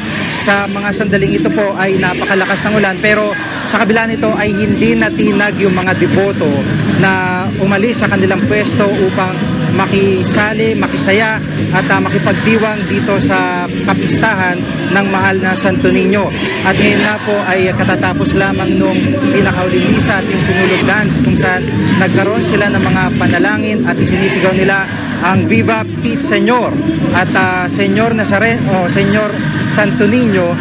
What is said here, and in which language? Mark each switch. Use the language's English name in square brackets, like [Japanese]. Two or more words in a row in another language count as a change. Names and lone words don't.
[Filipino] Sa mga sandaling ito po ay napakalakas ng ulan pero sa kabila nito ay hindi natinag yung mga deboto na umalis sa kanilang pwesto upang makisali, makisaya at makipagdiwang dito sa kapistahan ng Mahal na Santo Niño. At ngayon na po ay katatapos lamang nung pinakauling misa at yung sinulog dance kung saan nagkaroon sila ng mga panalangin at isinisigaw nila ang Viva Pete Señor at Señor Nazareno o Señor Santo Niño.